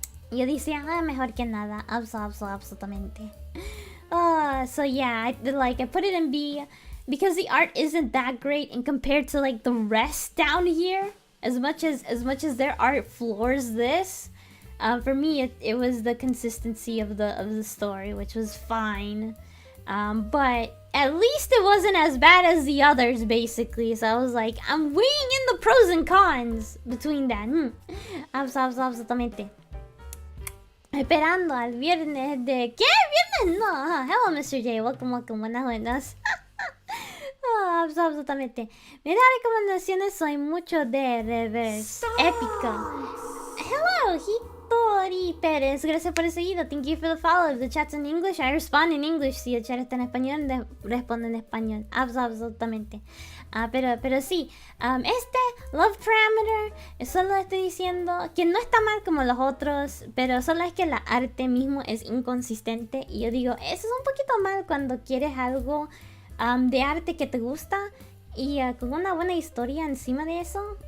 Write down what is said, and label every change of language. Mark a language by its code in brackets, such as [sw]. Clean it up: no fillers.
[es] Yo decía, mejor que nada, absolutamente. [en] So yeah, I put it in B because the art isn't that great, and compared to like the rest down here. As much as their art floors this, for me it was the consistency of the story, which was fine. But at least it wasn't as bad as the others, basically. So I was like, I'm weighing in the pros and cons between that. [es] Absolutamente. Esperando al viernes de... ¿Qué? ¿Viernes? No. [en] Hello, Mr. J. Welcome. [es] Buenas. Absolutamente. Me da recomendaciones, soy mucho de reverse. Épica. [en] Hello, [es] Hitori Pérez. Gracias por el seguido. [en] Thank you for the follow. If the chat's in English, I respond in English. [es] Si el chat está en español, respondo en español. Absolutamente. Pero sí. Love Parameter, solo estoy diciendo que no está mal como los otros, pero solo es que la arte mismo es inconsistente. Y yo digo, eso es un poquito mal cuando quieres algo de arte que te gusta y con una buena historia encima de eso.